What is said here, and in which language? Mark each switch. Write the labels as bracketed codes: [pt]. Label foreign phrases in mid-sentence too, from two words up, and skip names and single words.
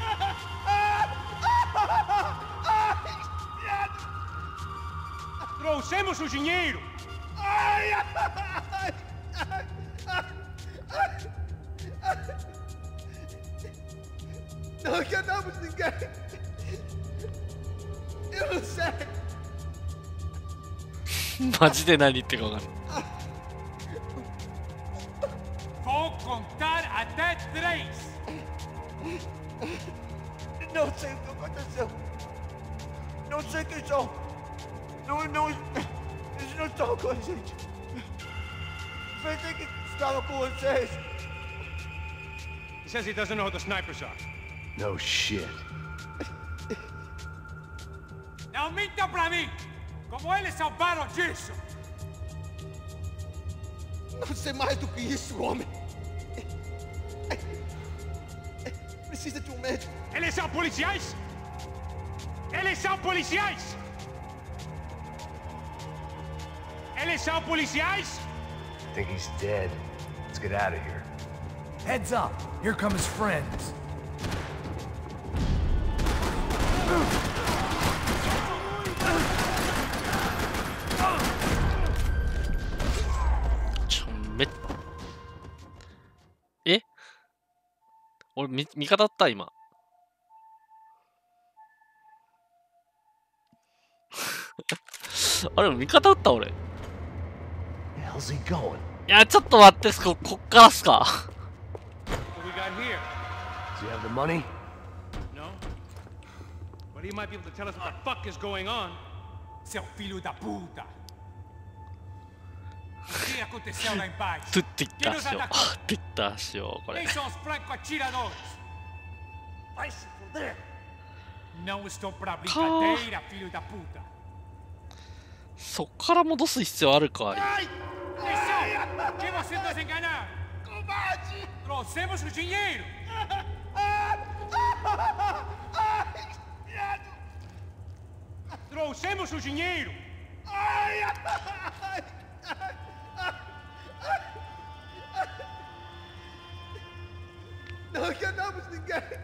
[pt] Trouxemos o dinheiro! Ai, ai, ai, ai, ai. Não enganamos ninguém! Eu não sei! [ja] マジで何言ってるかわかんない。 [pt] Vou contar até 3! Não sei o que aconteceu! Não sei quem são! Não, eles não estão com a gente. Pensei que estava com vocês. [en] He says he doesn't know who the snipers are. No shit. [pt] Não mintam pra mim! Como eles salvaram disso? Não sei mais do que isso, homem. Precisa de médico. Eles são policiais? Eles são policiais? Eles são policiais? [en] I think he's dead. Let's get out of here. Heads up! Here come his friends. [ja] え？俺味方だった今。あれ味方だった俺。いやちょっと待って、こっからっすか。 [en] What we got here? Does he have the money? No. But he might be able to tell us what the fuck is going on. [pt] Seu filho da puta. O que aconteceu lá embaixo? Quem nos atacou? Quem são os franco-atiradores? Vai se fuder! Não estou pra brincadeira, filho da puta. [ja] そっから戻す必要あるか。 [pt] Ai! Quem são? Quem você nos enganar? Combate! Trouxemos o dinheiro! Trouxemos o dinheiro! Ai, ai, ai, ai. Não enganamos ninguém!